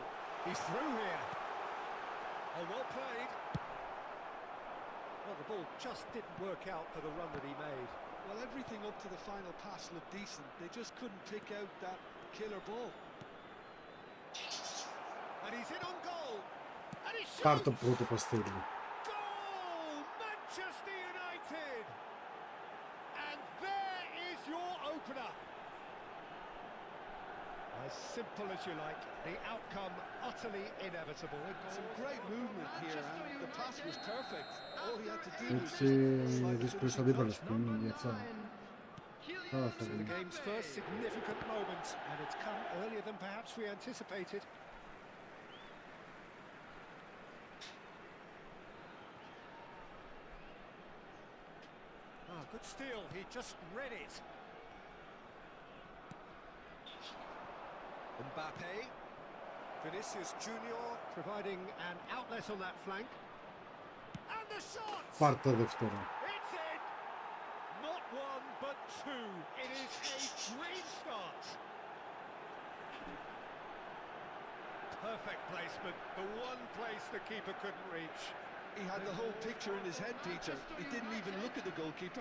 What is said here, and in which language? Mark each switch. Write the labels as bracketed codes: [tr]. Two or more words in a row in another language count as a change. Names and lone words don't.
[en] He's through here. Oh, well played. Well, the ball just didn't work out for the run that he made. Well, everything up to the final pass looked decent. They just couldn't pick out that killer ball. And he's in on goal. And he shoots. [el] Πάρ' το πρώτο παστέλι. [en] Goal! Manchester United! And there is your opener. As simple as you like, the outcome utterly inevitable. Some great movement here, and the pass was perfect. All he had to do was [el] Έτσι δύσκολος αντίπαλος που είναι γι' αυτό. [en] So the game's first significant moment, and it's come earlier than perhaps we anticipated. Ah, good steal, he just read it. Mbappe, Vinicius Junior providing an outlet on that flank. And the shot! [el] Πάρ' το δεύτερο. [en] It's in! Not one, but two. It is a great start. Perfect placement, the one place the keeper couldn't reach. He had the whole picture in his head, Peter. He didn't even look at the goalkeeper.